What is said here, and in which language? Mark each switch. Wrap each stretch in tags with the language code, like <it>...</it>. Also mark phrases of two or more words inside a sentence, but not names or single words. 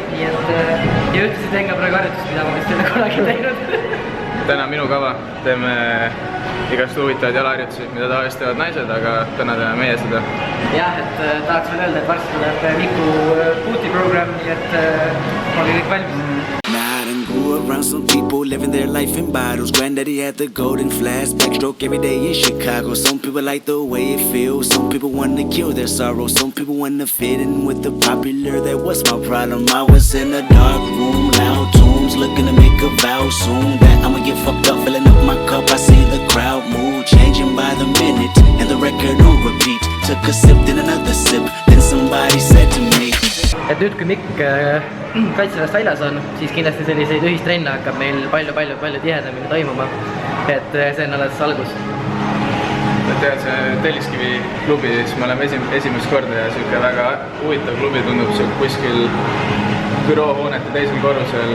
<et>Nii et ja ütlesid teen ka praegu harjutust, mida ma vist ei ole kunagi teinud. Täna minu kava, teeme igast huvitavaid jalaharjutusi, mida tavaliselt teevad naised, aga täna teeme meie seda. Jah, et tahaks veel öelda, et varsti tuleb Miku</et> <en>booty program,</en> <et>nii et olge kõik valmis.</et> <en>Around some people living their life in bottles. Granddaddy had the golden flask, backstroke every day in Chicago. Some people like the way it feels. Some people want to kill their sorrow. Some people want to fit in with the popular. That was my problem. I was in a dark room, loud tunes, looking to make a vow soon that I'ma get fucked up, filling up my cup. I see the crowd mood changing by the minute, and the record on repeat. Took a sip, then another sip, then somebody said to me.</en> <et>Et nüüd, kui Mikk kaitseväest väljas on, siis kindlasti selliseid ühistrenne hakkab meil palju tihedamini toimuma. Et see on alles algus. Tead, see Telliskivi klubi, siis me oleme esimest korda ja selline väga huvitav klubi tundub kuskil büroohoonete teisel korrusel.</et>